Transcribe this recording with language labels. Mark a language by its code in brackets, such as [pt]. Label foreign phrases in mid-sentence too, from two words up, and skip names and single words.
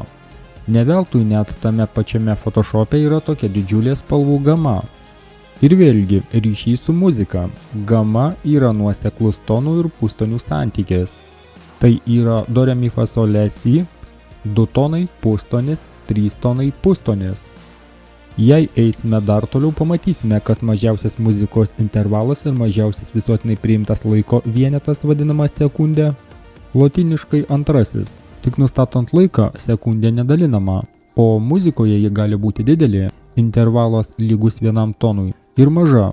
[lt] Ne veltui net tame pačiame Photoshope yra tokia didžiulė spalvų gama. Ir vėlgi, ryšys su muzika. Gama yra nuoseklus tonų ir pustonių santykis. Tai yra do, re, mi, fa, sol, le, si, 2 tonai pustonis, 3 tonai pustonis. Jei eisime dar toliau, pamatysime, kad mažiausias muzikos intervalas ir mažiausias visuotinai priimtas laiko vienetas vadinamas sekundė, lotyniškai antrasis. Tik nustatant laiką, sekundė nedalinama, o muzikoje ji gali būti didelė, intervalas lygus 1 tonui, ir maža.